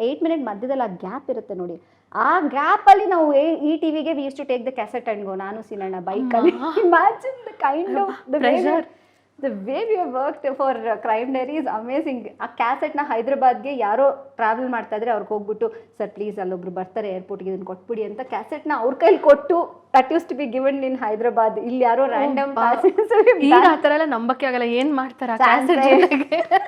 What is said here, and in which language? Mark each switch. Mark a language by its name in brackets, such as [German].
[Kannada] 8 minute ಮಧ್ಯದಲ್ಲಿ ಆ gap ಇರುತ್ತೆ ನೋಡಿ. ಆ ಗ್ಯಾಪಲ್ಲಿ ನಾವು ಈ T ವಿಗೆ [English] we use to take the cassette and go, [Kannada] ನಾನು ಸಿನಣ್ಣ ಬೈಕಲ್ಲಿ. [English] Imagine the kind of the pressure. The way we have worked for Crime Diary is amazing. [Kannada] ಆ ಕ್ಯಾಸೆಟ್ನ ಹೈದ್ರಾಬಾದ್ಗೆ ಯಾರೋ ಟ್ರಾವೆಲ್ ಮಾಡ್ತಾ ಇದ್ರೆ ಅವ್ರಿಗೆ ಹೋಗ್ಬಿಟ್ಟು, ಸರ್ ಪ್ಲೀಸ್ ಅಲ್ಲೊಬ್ರು ಬರ್ತಾರೆ ಏರ್ಪೋರ್ಟ್ಗೆ, ಇದನ್ನು ಕೊಟ್ಬಿಡಿ ಅಂತ ಕ್ಯಾಸೆಟ್ನ ಅವ್ರ ಕೈಲಿ ಕೊಟ್ಟು, [English] That use to be given in Hyderabad. [Kannada] ಇಲ್ಲಿ ಯಾರೋ ರ್ಯಾಂಡಮ್ ಈಗ ಆ ಥರ ಎಲ್ಲ ನಂಬಕ್ಕೆ ಆಗಲ್ಲ, ಏನು ಮಾಡ್ತಾರೆ ಕ್ಯಾಸೆಟ್ ಜೊತೆಗೆ.